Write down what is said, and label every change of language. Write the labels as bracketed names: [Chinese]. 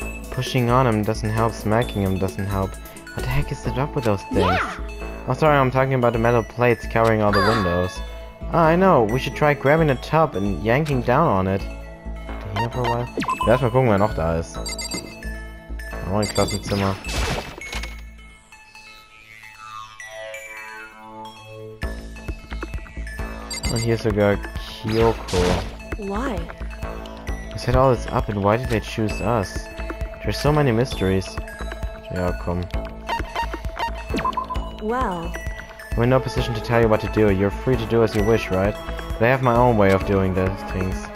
[English] Pushing on him doesn't help, smacking him doesn't help. What the heck is it up with those things? Oh, sorry, I'm talking about the metal plates covering all the windows. Ah, I know. We should try grabbing the top and yanking down on it. [German] Hier [English] for a while. [German] Erstmal gucken, wer noch da ist. Auch ein Klassenzimmer. Und hier ist sogar Kyoko. [English] Why? Who set all this up and why did they choose us? There's so many mysteries. [German] Ja, komm. [English] Well, I'm in no position to tell you what to do. You're free to do as you wish, right? But I have my own way of doing those things.